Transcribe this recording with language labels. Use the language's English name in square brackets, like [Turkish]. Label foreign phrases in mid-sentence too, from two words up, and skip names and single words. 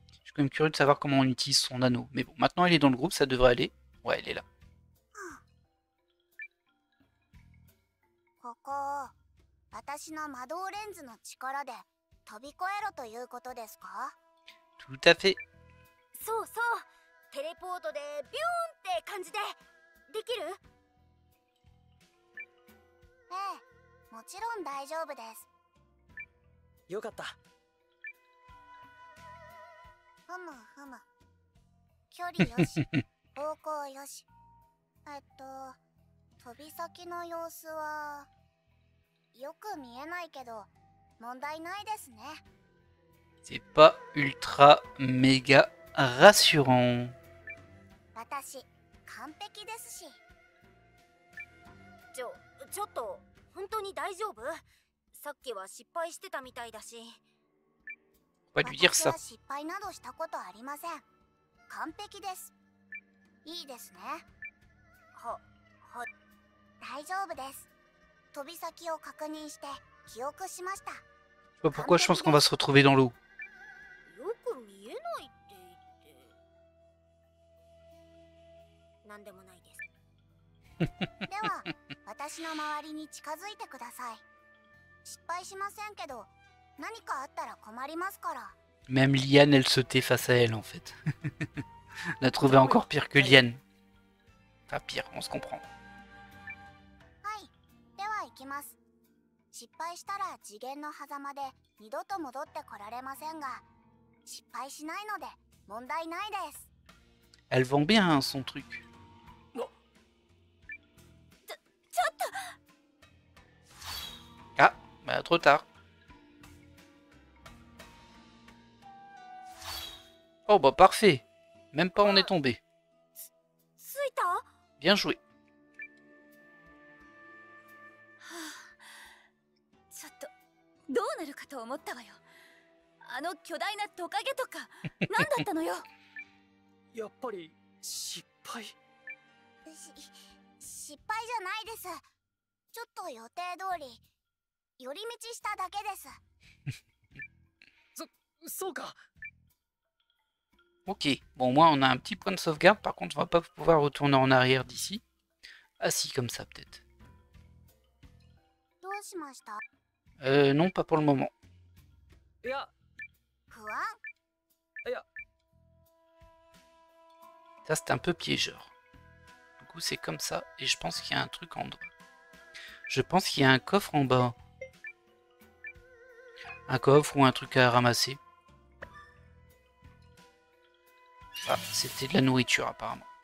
[French] suis quand même curieux de savoir comment on utilise son anneau. Mais bon, maintenant elle est dans le groupe, ça devrait aller. Ouais, elle est là. [Japanese] ここ私の魔導レンズの力で飛び越えろということですか？ [French] Tout à fait. [Japanese] そうそう、テレポートでビューンって感じでできる？ええ、もちろん大丈夫です。よかった。ふむふむ。距離よし、方向よし。飛び先の様子はよく見えないけど問題ないですね。 [French] C'est pas ultra méga rassurant. [Japanese] 私完璧ですし。ちょっと本当に大丈夫？さっきは失敗してたみたいだし。 [French] On va lui dire [Japanese] 私 [French] ça. [Japanese] は失敗などしたことありません。完璧です。いいですね。大丈夫です。飛び先を確認して記憶しました。 [French] Je sais pas pourquoi je pense qu'on va se retrouver dans l'eau. [Japanese] よく見えないって言ってなんでもないです。では私の周りに近づいてください。失敗しませんけど何かあったら困りますから。 [French] Même Liane, elle se tait face à elle en fait. On a trouvé encore pire que Liane. Enfin pire, on se comprend. [Japanese] はい、では行きます。失敗したら次元の狭間で二度と戻ってこられませんが、失敗しないので問題ないです。 [French] Elle vend bien hein, son truc. [Japanese] ちょっと [French] Ah, bah trop tard. Oh bah parfait. Même pas on est tombé. [Japanese] ついた？ [French] Bien joué. [Japanese] ちょっとどうなるかと思ったわよ。あの巨大なトカゲとか何だったのよ。やっぱり失敗。失敗じゃないです。ちょっと予定通り寄り道しただけです。そうか。 [French] Ok, bon au moins on a un petit point de sauvegarde, par contre on va pas pouvoir retourner en arrière d'ici. Ah si, comme ça peut-être. [Japanese] どうしました？ [French] Non, pas pour le moment. [Japanese] いや、不安？いや、 [French] Ça c'est un peu piégeur. Du coup c'est comme ça, et je pense qu'il y a un truc en bas. Je pense qu'il y a un coffre en bas. Un coffre ou un truc à ramasser. Ah, c'était de la nourriture apparemment.